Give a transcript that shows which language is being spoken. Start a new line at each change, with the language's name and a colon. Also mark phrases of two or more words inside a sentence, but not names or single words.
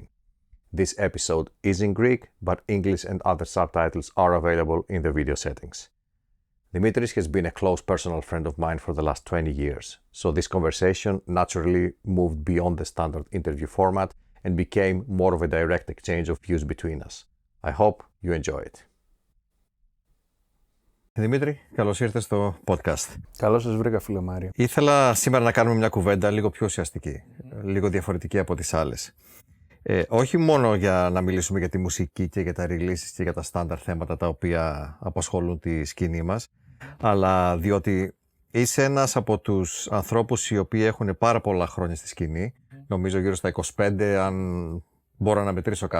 English: This episode is in Greek, but English and other subtitles are available in the video settings. Dimitris has been a close personal friend of mine for the last 20 years, so this conversation naturally moved beyond the standard interview format and became more of a direct exchange of views between us. I hope you enjoy it.
Greek: Δημήτρη, καλώς ήρθες στο podcast. Καλώς σας βρήκα, φίλε Μάριο. Ήθελα σήμερα να κάνουμε μια κουβέντα λίγο πιο ουσιαστική, λίγο διαφορετική από τις άλλες. Όχι μόνο για να μιλήσουμε για τη μουσική και για τα releases και για τα στάνταρ θέματα τα οποία απασχολούν τη σκηνή μας, αλλά διότι είσαι ένας από τους ανθρώπους οι οποίοι έχουν πάρα πολλά χρόνια στη σκηνή, νομίζω γύρω στα 25, αν μπορώ να μετρήσω καλά.